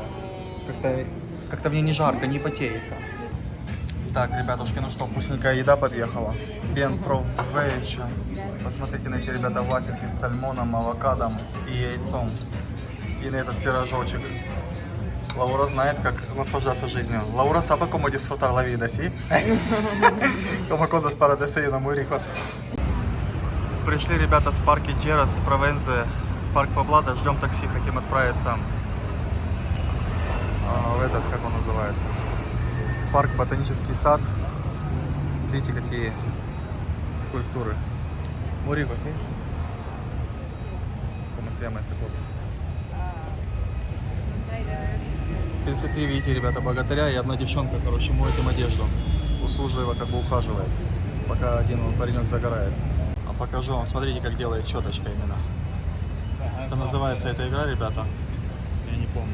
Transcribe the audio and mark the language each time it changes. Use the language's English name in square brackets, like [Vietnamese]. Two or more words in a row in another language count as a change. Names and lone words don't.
[Russian] Как-то в ней не жарко, не потеется. Так, ребятушки, ну что, вкусненькая еда подъехала. [Spanish] Buen provecho. [Russian] Посмотрите на эти, ребята, вафельки с сальмоном, авокадом и яйцом. И на этот пирожочек. Лаура знает, как наслаждаться жизнью. [Spanish] Лаура sabe como disfrutar la vida, ¿sí? Como cosas para desayuno muy ricos. [Russian] Пришли ребята с парка Джерас, с Провенции, в парк Поблада. Ждем такси, хотим отправиться в этот, как он называется, в парк Ботанический сад. Видите, какие скульптуры. [Spanish] Muy rico, ¿sí? ¿Cómo se llama este pueblo? 33, [Russian] видите, ребята, богатыря и одна девчонка, короче, моет им одежду. Услужливо как бы ухаживает, пока один паренек загорает. А покажу вам, смотрите, как делает щеточка именно. Это называется эта игра, ребята, я не помню.